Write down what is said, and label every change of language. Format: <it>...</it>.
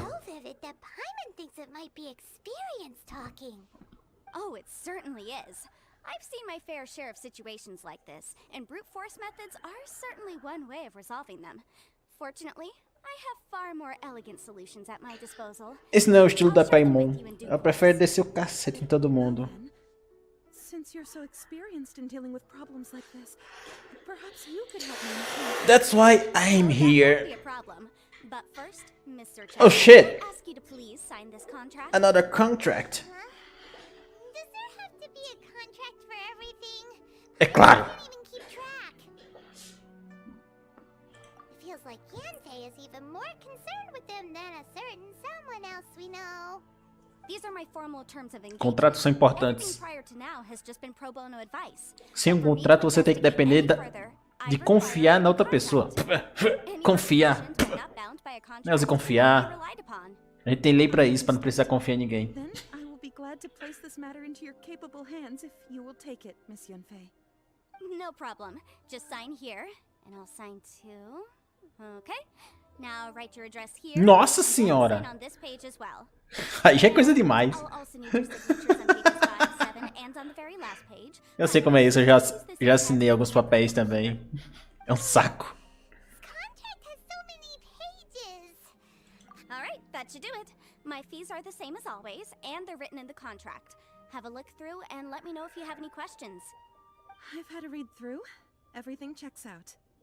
<en>So vivid that Paimon thinks it might be experience talking. Oh, it certainly is. I've seen my fair share of situations like this, and brute force methods are certainly one way of resolving them. Fortunately, I have far more elegant solutions at my disposal.</en> <pt>Esse não é o estilo da Paimon. Ela prefere descer o cacete em todo mundo.</pt> <en>Then, since you're so experienced in dealing with problems like this, perhaps you could help me. That's why I'm That here. won't be a problem. But first, Mr. Chow, Oh shit. I ask you to please sign this contract. Another contract. Huh? Does there have to be a contract for everything?</en> <pt>É claro.</pt> <en>I can't even keep track. It feels like Yanfei is even more concerned with them than a certain someone else we know. These are my formal terms of engagement.</en> <pt>Contratos são importantes.</pt> <en>Everything prior to now has just been pro bono advice.</en> <pt>Sem um contrato, você tem que depender de confiar na outra pessoa. Confiar. Não, se confiar. A gente tem lei pra isso, pra não precisar confiar em ninguém.</pt> <en>Then I will be glad to place this matter into your capable hands if you will take it, Miss Yanfei. No problem. Just sign here, and I'll sign too. Okay. Now write your address here.</en> <pt>Nossa</pt> <en>and then</en> <pt>senhora.</pt> <en>sign on this page as well.</en> <pt>Aí já é coisa demais.</pt> <en>I'll also need your signatures on pages 5, 7, and on the very last page.</en> <pt>Eu sei como é isso, eu já assinei alguns papéis também. É um saco.</pt> <en>Contract has so many pages. All right, that should do it. My fees are the same as always, and they're written in the contract. Have a look through and let me know if you have any questions. I've had a read through. Everything checks out.</en>